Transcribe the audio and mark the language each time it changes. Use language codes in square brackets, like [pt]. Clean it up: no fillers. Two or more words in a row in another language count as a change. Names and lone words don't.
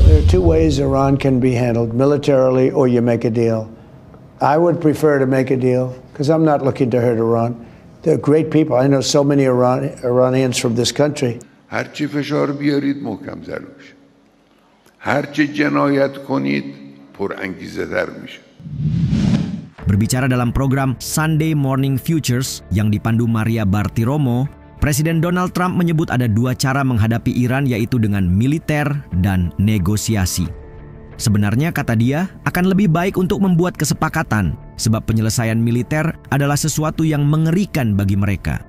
[en] two ways Iran can be handled, militarily or you make a deal. I would prefer to make a deal because I'm not looking to hurt Iran. They're great people. I know so many Iranians from this country. [fa] هرچی فشار بیارید محکم تر میشه. هرچی جنایت کنید پرانگیزه تر میشه. [id] Berbicara dalam program Sunday Morning Futures yang dipandu Maria Bartiromo, Presiden Donald Trump menyebut ada dua cara menghadapi Iran, yaitu dengan militer dan negosiasi. Sebenarnya, kata dia, akan lebih baik untuk membuat kesepakatan, sebab penyelesaian militer adalah sesuatu yang mengerikan bagi mereka.